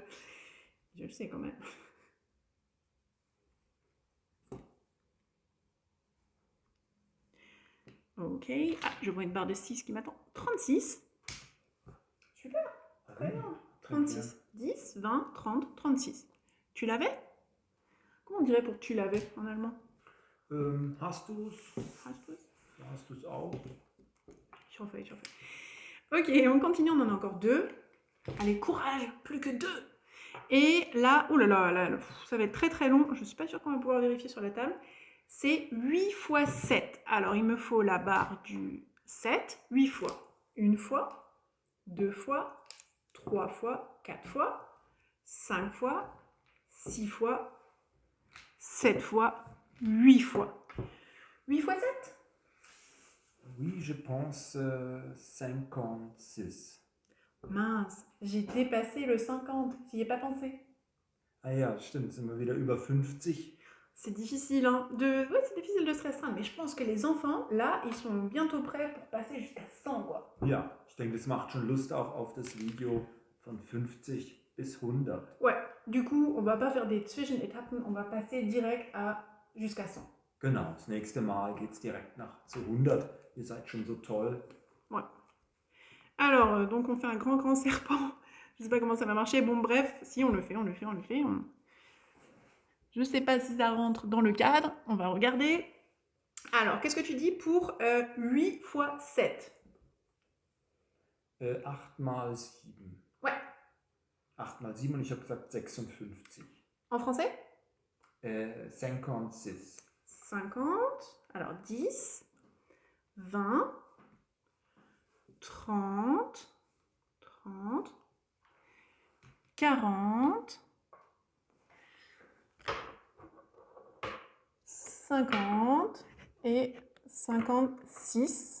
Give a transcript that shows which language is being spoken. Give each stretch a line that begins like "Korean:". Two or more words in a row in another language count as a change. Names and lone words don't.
French: Je le sais quand même. Ok. Ah, je vois une barre de 6 qui m'attend. 36. Super. Très bien. 36. 10, 20, 30, 36. Tu l'avais? Comment on dirait pour tu l'avais en allemand?
German: Hast du's? Hast du's? Hast du's auch? Ich hoffe.
French: Ok, on continue, on en a encore 2. Allez, courage, plus que 2. Et là, oulala, ça va être très très long. Je ne suis pas sûre qu'on va pouvoir vérifier sur la table. C'est 8 fois 7. Alors, il me faut la barre du 7, 8 fois. Une fois, deux fois, 3 fois, 4 fois, 5 fois, 6 fois, 7 fois, 8 fois. 8 fois 7? Oui, je pense 56. Mince, j'ai dépassé le 50. J'y ai pas pensé.
German: Ah ja, stimmt, sind wir wieder über 50.
French: C'est difficile, hein, ouais, c'est difficile de se restreindre, mais je pense que les enfants, là, ils sont bientôt prêts pour passer jusqu'à 100, quoi.
German: Ja, ich denke, das macht schon Lust auch auf das Video von 50 bis 100. Ouais, du coup, on va pas faire des Zwischenetappen, on va passer direct à jusqu'à 100. Genau, das nächste Mal geht es direkt nach zu 100. Ihr seid schon so toll.
French: Ouais. Alors, donc on fait un grand serpent. Je sais pas comment ça va marcher. Bon, bref, si on le fait. Je sais pas si ça rentre dans le cadre. On va regarder. Alors, qu'est-ce que tu dis pour 8 fois 7?
German: 8 mal 7.
French: Ouais.
German: 8 mal 7 und ich habe gesagt 56.
French: En français? 56. 50. Alors, 10, 20, 30, 40, 50 et 56.